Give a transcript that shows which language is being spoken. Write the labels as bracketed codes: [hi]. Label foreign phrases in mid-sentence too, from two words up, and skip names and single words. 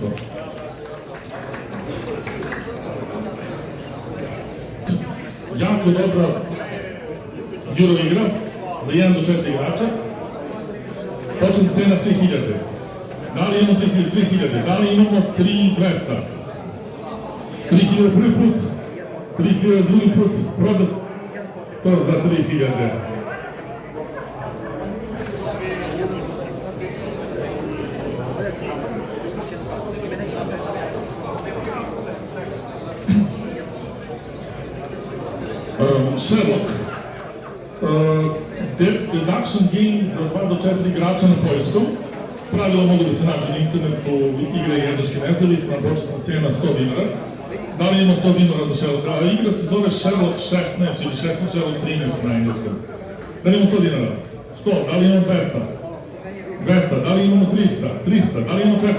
[sr] Jako dobra Euro igra za 1 do 4 igrača. Početna cena 3000. Da li imamo 3000? Da li imamo 3200? 3000 prvi put. 3000 drugi put. Prodato za 3000. Sherlock. [en] Deduction game [sr] za 2 do 4 igrača na poljskom. Pravila mogu da se nađe na internetu, igra je jezički nezavisna, početna cena 100 dinara. Da li imamo 100 dinara za Sherlock? Igra se zove Sherlock 16 ili 16 Sherlock 13 na engleskom. Da li imamo 100 dinara? 100. Da li imamo 200? 200. Da li imamo 300? 300. Da li imamo 400?